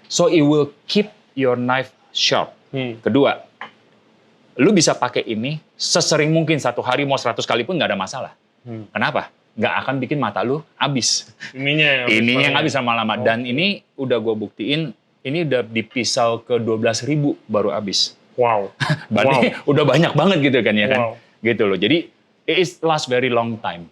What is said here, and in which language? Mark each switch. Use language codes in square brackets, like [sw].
[en] So it will keep your knife sharp. [id] Kedua, lu bisa pakai ini sesering mungkin, satu hari mau 100 kali pun nggak ada masalah. Kenapa? Nggak akan bikin mata lu habis. Ininya Yang habis lama-lama. Dan ini udah gue buktiin, ini udah di pisau ke 12.000 baru habis. Wow. Berarti udah banyak banget gitu kan ya kan? Wow. Gitu loh. Jadi [en] it is last very long time.